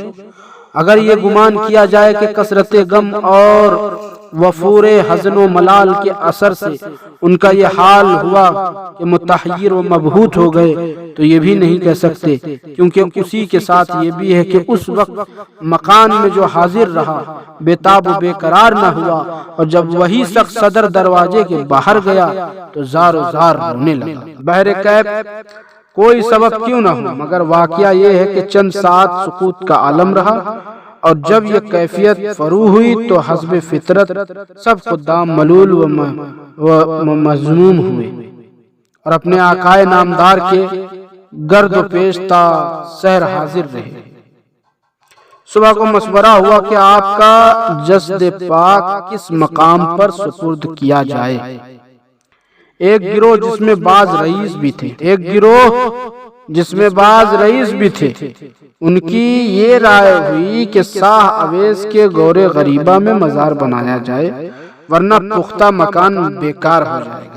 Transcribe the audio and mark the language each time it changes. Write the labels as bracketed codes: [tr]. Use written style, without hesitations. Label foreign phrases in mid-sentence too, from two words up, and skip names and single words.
[ur] اگر یہ گمان کیا جائے کہ کثرت غم اور وفور حزن و ملال کے اثر سے ان کا یہ حال ہوا کہ متحیر و مبہوت ہو گئے، تو یہ بھی نہیں کہہ سکتے، کیونکہ اسی کے ساتھ یہ بھی ہے کہ اس وقت مکان میں جو حاضر رہا بے تاب و بے قرار نہ ہوا، اور جب وہی شخص صدر دروازے کے باہر گیا تو زار و زار رونے لگا۔ بہرکیف کوئی سبب کیوں نہ ہو، مگر واقعہ یہ ہے کہ چند ساعت سکوت کا عالم رہا، اور جب یہ کیفیت فرو ہوئی تو حسب فطرت سب خدام ملول و مذموم ہوئے اور اپنے آقائے نامدار کے گرد و پیش تا سحر حاضر رہے۔ صبح کو مشورہ ہوا کہ آپ کا جسد پاک کس مقام پر سپرد کیا جائے۔ ایک گروہ جس میں بعض رئیس بھی تھے ان کی یہ رائے ہوئی کہ شاہ اویس کے غور غریبہ میں مزار بنایا جائے، ورنہ پختہ مکان بیکار ہو جائے گا۔